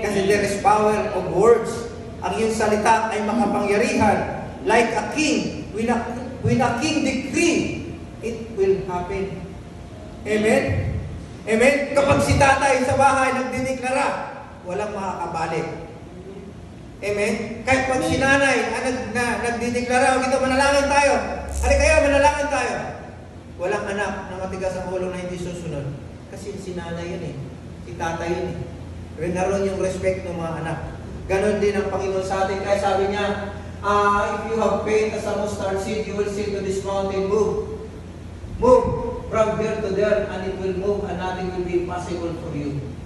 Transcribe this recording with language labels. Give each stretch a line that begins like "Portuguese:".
Filipino: Kasi
English: there is power of words.
Filipino: Ang iyong salita ay makapangyarihan.
English: Like a king, when a king decree, it will happen.
Filipino: Amen? Amen? Kapag si tatay sa bahay nagdideklara, walang makakabalik. Amen? Kahit pag si nanay nagdideklara, kita manalangin tayo. Ano kaya manalangin tayo? Walang anak na matigas ang ulo na hindi susunod. Kasi si nanay yun si tatay yun Pero naroon yung respect ng mga anak. Ganon din ang Panginoon sa atin. Kaya sabi niya,
English: if you have faith as a mustard seed, you will say to this mountain, move. Move from here to there, and it will move, and nothing will be impossible for you.